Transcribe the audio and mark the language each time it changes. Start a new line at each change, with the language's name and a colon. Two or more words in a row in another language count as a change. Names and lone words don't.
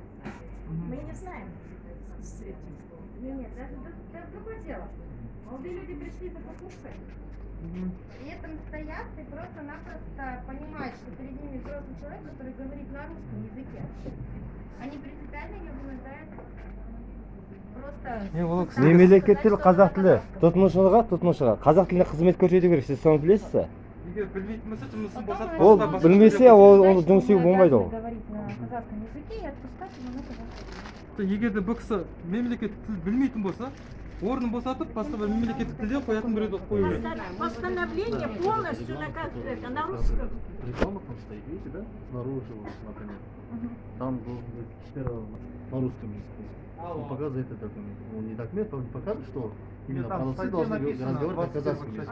Russian: Мы не знаем с этим. Нет, это другое дело. Молодые люди пришли за покупкой. При этом стоят и просто-напросто понимают, что перед ними взрослый человек, который говорит на русском языке. Они принципиально не обладают просто...
Kazakh: Мемлекет тілі қазақ тілі. Тұтынушыға қазақ тіліне қызмет көрсету керек. Сіз соны білесіз бе? Егер білмейтін болса, жұмысын босатып Ол басқа білмесе, ол жұмыс істеуге болмайды ол.
Russian: Говорить на казахском языке и отпускать его на казахском.
Kazakh: егер де бұл кісі мемлекеттік тіл білмейтін болса, орнын босатып, басқа бір мемлекеттік тілде қоятын біреуді қою керек.
Russian: Постановление полностью на русском. Реклама там стоит, видите, да? Снаружи, вот, например. Там должен быть сперва на русском языке. Он показывает этот документ. Он не документ, он покажет, что именно там продавцы в должны статье написано, разговаривать на 21 казахском языке,